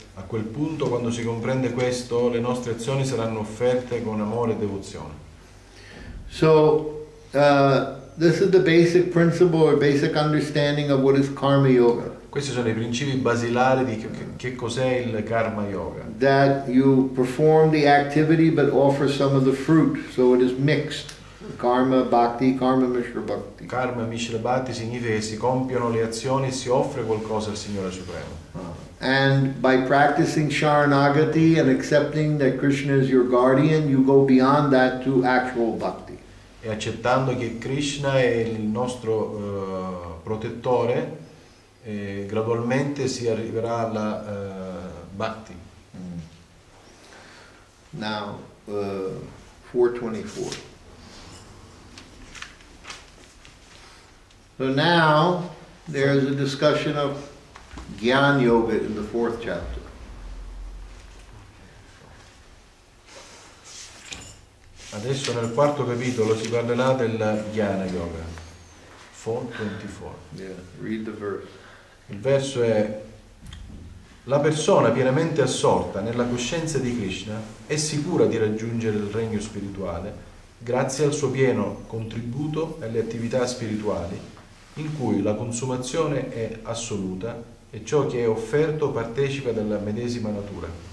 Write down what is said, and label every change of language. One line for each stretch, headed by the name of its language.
Italian: A quel punto, quando si comprende questo, le nostre azioni saranno offerte con amore e devozione.
English: So, this is the basic principle or basic understanding of what is karma yoga.
Italian: Questi sono i principi basilari di che cos'è il karma yoga.
English: That you perform the activity but offer some of the fruit, so it is mixed. Karma bhakti, karma mishra bhakti.
Italian: Karma mishra bhakti significa che si compiono le azioni e si offre qualcosa al Signore Supremo.
English: And by practicing Sharanagati and accepting that Krishna is your guardian, you go beyond that to actual bhakti.
Italian: E accettando che Krishna è il nostro protettore, gradualmente si arriverà alla bhakti.
English: Now, 424. So now there is a discussion of Jnana Yoga in the 4th chapter.
Italian: Adesso nel quarto capitolo si parlerà del Jnana Yoga.
English: 4:24. Yeah, read the verse.
Italian: Il verso è: la persona pienamente assorta nella coscienza di Krishna è sicura di raggiungere il regno spirituale grazie al suo pieno contributo alle attività spirituali, in cui la consumazione è assoluta e ciò che è offerto partecipa della medesima natura.